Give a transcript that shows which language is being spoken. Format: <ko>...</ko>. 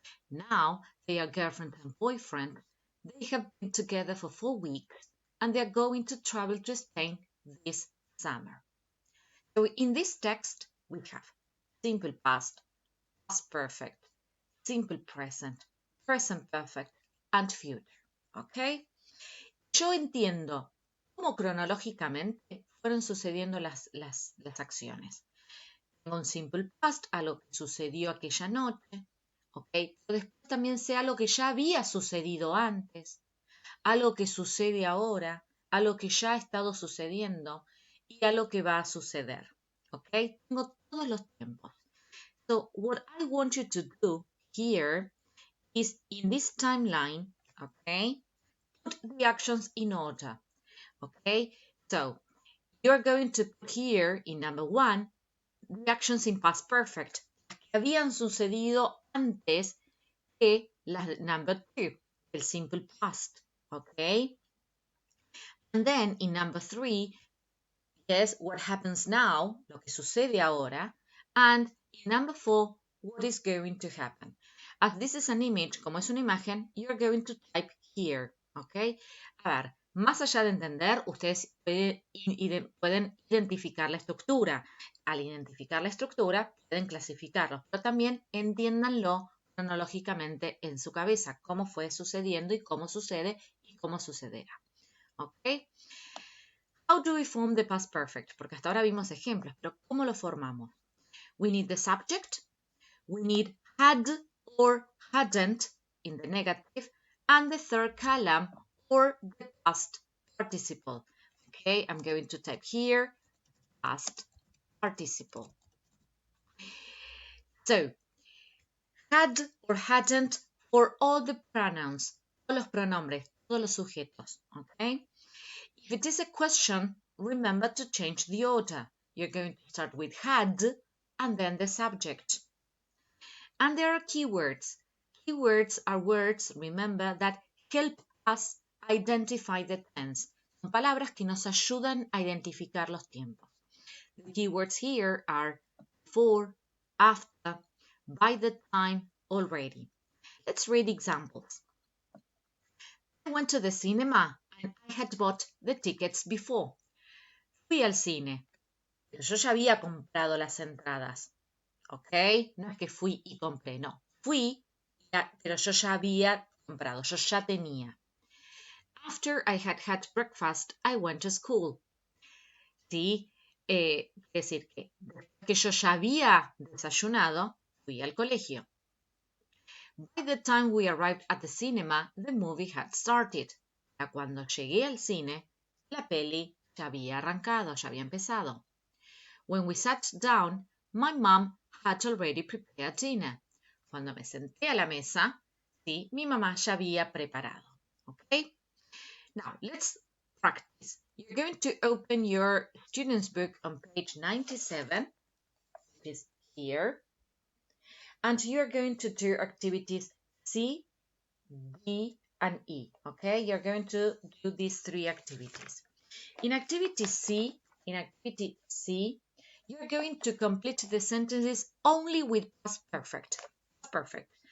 <en>Now they are girlfriend and boyfriend. They have been together for 4 weeks and they are going to travel to Spain this summer. So in this text we have simple past, past perfect, simple present, present perfect, and future.</en> <es>¿Ok? Yo entiendo cómo cronológicamente fueron sucediendo las acciones. Tengo un simple past, algo que sucedió aquella noche. ¿ok? Pero después también sea algo que ya había sucedido antes, algo que sucede ahora, algo que ya ha estado sucediendo y algo que va a suceder, ¿ok? Tengo todos los tiempos.</es> <en>So what I want you to do here is in this timeline, okay, put the actions in order, okay? So you're going to put here in number 1 the actions in past perfect</en> <es>que habían sucedido antes que las</es> <en>number 2, el simple past, okay? And then in number 3, yes, what happens now,</en> <es>lo que sucede ahora,</es> <en>and in number 4, what is going to happen. As this is an image,</en> <es>como es una imagen,</es> <en>you're going to type here, ¿ok?</en> <es>A ver, más allá de entender, ustedes pueden identificar la estructura. Al identificar la estructura, pueden clasificarlo, pero también entiéndanlo cronológicamente en su cabeza, cómo fue sucediendo y cómo sucede y cómo sucederá, ¿ok?</es> <en>How do we form the past perfect?</en> <es>Porque hasta ahora vimos ejemplos, pero ¿cómo lo formamos?</es> <en>We need the subject, we need had or hadn't in the negative, and the third column or the past participle. Okay, I'm going to type here past participle. So, had or hadn't for all the pronouns,</en> <es>todos los pronombres, todos los sujetos,</es> <en>okay? If it is a question, remember to change the order. You're going to start with had and then the subject. And there are keywords. Keywords are words, remember, that help us identify the tense.</en> <es>Son palabras que nos ayudan a identificar los tiempos.</es> <en>The keywords here are before, after, by the time, already. Let's read examples. I went to the cinema and I had bought the tickets before.</en> <es>Fui al cine, pero yo ya había comprado las entradas. ¿Ok? No es que fui y compré, no. Fui, pero yo ya había comprado, yo ya tenía.</es> <en>After I had had breakfast, I went to school.</en> <es>Sí, es decir, que después que yo ya había desayunado, fui al colegio.</es> <en>By the time we arrived at the cinema, the movie had started.</en> <es>Ya cuando llegué al cine, la peli ya había arrancado, ya había empezado.</es> <en>When we sat down, my mom had already prepared dinner.</en> <es>Cuando me senté a la mesa, sí, mi mamá ya había preparado.</es> <en>Okay? Now, let's practice. You're going to open your student's book on page 97, which is here. And you're going to do activities C, D, and E. Okay? You're going to do these 3 activities. In activity C, you're going to complete the sentences only with past perfect. Perfect.</en>